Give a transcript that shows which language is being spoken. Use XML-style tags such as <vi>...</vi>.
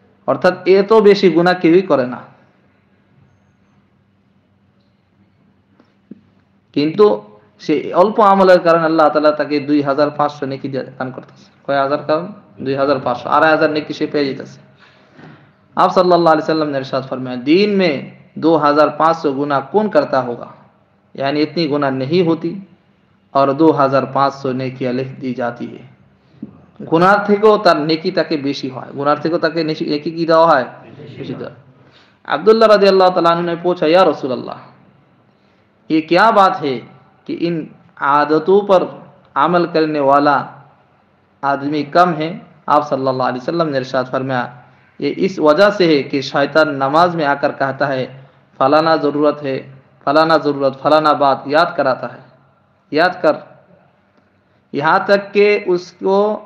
<bn>অর্থাৎ এত বেশি গুনাহ কেউই করে না। কিন্তু সে অল্প আমলের কারণে আল্লাহ তাআলা তাকে 2500 নেকি দান করতেছে। কয় হাজার? কারণ 2500, 2500 নেকি সে পেয়ে যেতেছে।</bn> <hi>आप सल्लल्लाहु अलैहि वसल्लम ने इरशाद फरमाया, दिन में 2500 गुना कौन करता होगा, यानी इतनी गुनाह नहीं होती और 2500 नेकियां लिख दी जाती है।</hi> <bn>গুনার থেকেও তার নেকি তাকে বেশি হয়। গুনার থেকেও তাকে নেকি কি দেওয়া হয়? বেশি দেওয়া।</bn> <hi>अब्दुल्ला रज़ी अल्लाह तआला अन्हु ने पूछा, या रसूल अल्लाह, ये क्या बात है कि इन आदतों पर अमल करने वाला आदमी कम है? आप सल्लल्लाहु अलैहि वसल्लम ने इरशाद फरमाया, ये इस वजह से है कि शैतान नमाज में आकर कहता है फलाना ज़रूरत है, फलाना ज़रूरत, फलाना बात याद कराता है, याद कर, यहाँ तक कि उसको</hi>